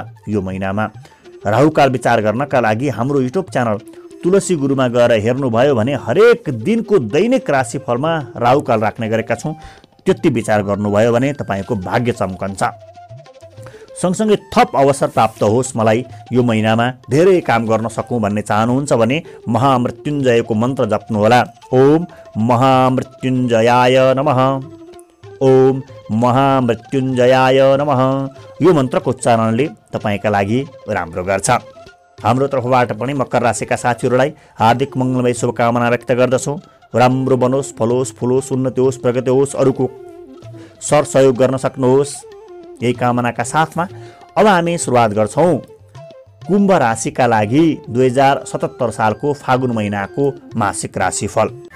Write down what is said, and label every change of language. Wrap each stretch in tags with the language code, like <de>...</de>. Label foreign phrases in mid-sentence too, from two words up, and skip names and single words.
<ne>यो महिनामा राहुकाल विचार गर्नका लागि हाम्रो युट्युब च्यानल तुलसी गुरुमा गएर हेर्नुभयो भने हरेक दिनको दैनिक राशिफलमा राहुकाल राख्ने गरेका छौँ। त्यति विचार गर्नुभयो भने तपाईँको भाग्य चम्कन्छ। सँगसँगै थप अवसर प्राप्त होस् मलाई यो महिनामा, धेरै काम गर्न सकौँ भन्ने चाहनुहुन्छ भने महामृत्युञ्जयको मन्त्र जप्नुहोला।</ne> <sa>ओम महामृत्युञ्जयाय नमः, ओम महामृत्युञ्जयाय नमः।</sa> <ne>यो मन्त्रको उच्चारणले तपाईँका लागि राम्रो गर्छ। हाम्रो तर्फबाट पनि मकर राशिका साथीहरूलाई हार्दिक मङ्गलमय शुभकामना व्यक्त गर्दछौँ। राम्रो बनोस्, फलोस्, फुलोस्, उन्नति होस्, प्रगति होस्, अरूको सर सहयोग गर्न सक्नुहोस्, यही कामनाका साथमा अब हामी सुरुवात गर्छौँ कुम्भ राशिका लागि 2077 सालको फागुन महिनाको मासिक राशिफल।</ne>